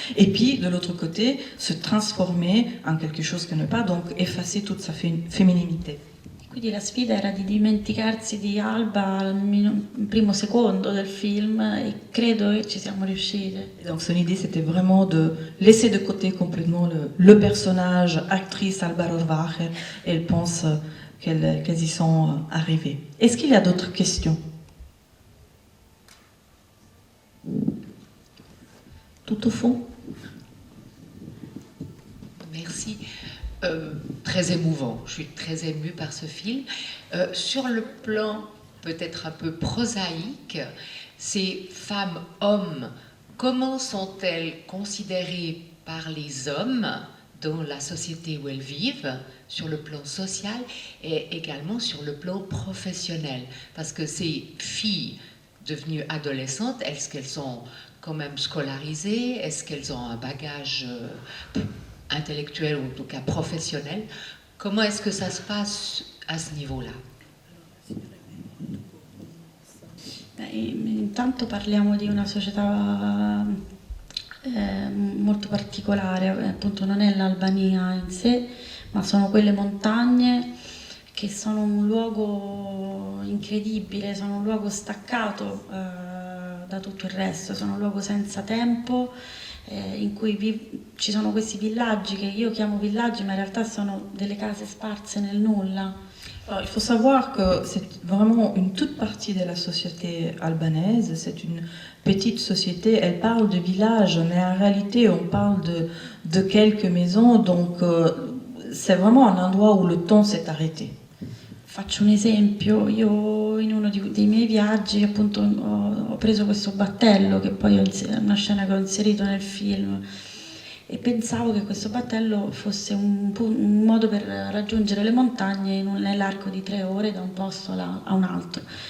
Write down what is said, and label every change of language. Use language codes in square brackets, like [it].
[fr] Et puis, de l'autre côté, se transformer en quelque chose qu'elle n'est pas, donc effacer toute sa féminité. [it] Quindi la sfida era di dimenticarsi di Alba al primo secondo del film e credo che ci siamo riuscite. [fr] Et donc son idée c'était vraiment de laisser de côté complètement le personnage, actrice Alba Rohrwacher, et elle pense qu'elles y sont arrivées. Est-ce qu'il y a d'autres questions? Tout au fond. Merci. Très émouvant. Je suis très émue par ce film. Sur le plan peut-être un peu prosaïque, ces femmes-hommes, comment sont-elles considérées par les hommes dans la société où elles vivent, sur le plan social et également sur le plan professionnel? Parce que ces filles devenues adolescentes, est-ce qu'elles sont quand même scolarisées? Est-ce qu'elles ont un bagage intellectuel ou en tout cas professionnel? Comment est-ce que ça se passe à ce niveau-là? [it] Intanto parliamo di una società molto particolare, appunto non è l'Albania in sé, ma sono quelle montagne che sono un luogo incredibile, sono un luogo staccato da tutto il resto, sono un luogo senza tempo, in cui ci sono questi villaggi che io chiamo villaggi, ma in realtà sono delle case sparse nel nulla. [fr] Alors, il faut savoir que c'est vraiment une toute partie de la société albanaise, c'est une petite société, elle parle de village, mais en réalité on parle de quelques maisons, donc c'est vraiment un endroit où le temps s'est arrêté. [it] Faccio un esempio, io in uno dei miei viaggi appunto ho preso questo battello, che poi è una scena che ho inserito nel film, e pensavo che questo battello fosse un modo per raggiungere le montagne nell'arco di 3 ore da un posto a un altro.